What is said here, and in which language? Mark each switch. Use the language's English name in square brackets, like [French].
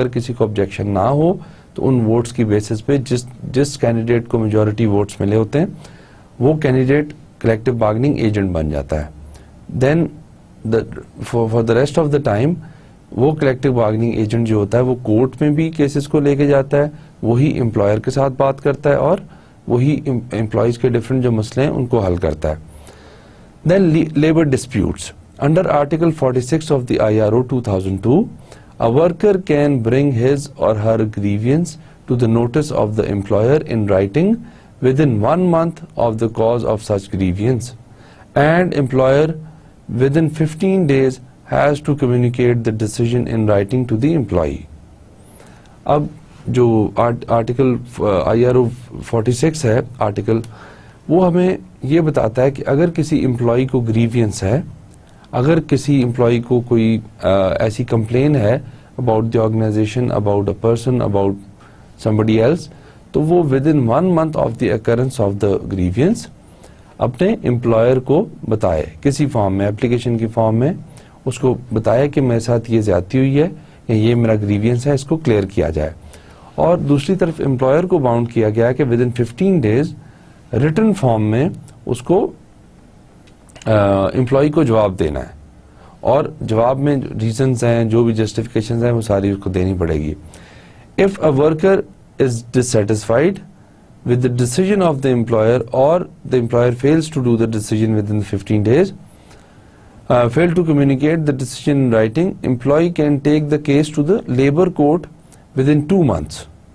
[Urdu] اگر کسی کو آبجیکشن نہ ہو تو ان ووٹس کی بیسس پہ جس کینڈیڈیٹ کو میجورٹی ووٹس ملے ہوتے ہیں وہ کینڈیڈیٹ کلیکٹو بارگننگ ایجنٹ بن جاتا ہے. [English] then for the rest of the time [Urdu] وہ کلیکٹو بارگننگ ایجنٹ جو ہوتا ہے وہ کورٹ میں بھی کیسز کو لے کے جاتا ہے، وہی امپلائر کے ساتھ بات کرتا ہے اور وہی امپلائیز کے ڈفرینٹ جو مسئلے ہیں ان کو حل کرتا ہے. [English] Then labour disputes. Under article 46 of the IRO 2002 a worker can bring his or her grievance to the notice of the employer in writing within 1 month of the cause of such grievance, and employer within 15 days has to communicate the decision in writing to the employee. [Urdu] اب جو article IRO 46 ہے article, وہ ہمیں یہ بتاتا ہے کہ اگر کسی امپلائی کو گریوینس ہے، اگر کسی امپلائی کو کوئی ایسی کمپلین ہے about the organization, about a person, [English] about somebody else، [Urdu] تو وہ [English] within 1 month of the occurrence of the grievance [Urdu] اپنے امپلائر کو بتائے کسی فارم میں، اپلیکیشن کی فارم میں اس کو بتایا کہ میرے ساتھ یہ زیادتی ہوئی ہے یا یہ میرا گریوینس ہے، اس کو کلیئر کیا جائے. اور دوسری طرف امپلائر کو باؤنڈ کیا گیا کہ [English] within 15 days [Urdu] written form میں اس کو امپلائی کو جواب دینا ہے، اور جواب میں ریزنز ہیں، جو بھی جسٹیفیکیشنز ہیں وہ ساری اس کو دینی پڑے گی. [English] If a worker is dissatisfied with the decision of the employer, or the employer fails to do the decision within 15 days, fail to communicate the decision in writing, employee can take the case to the labor court within 2 months.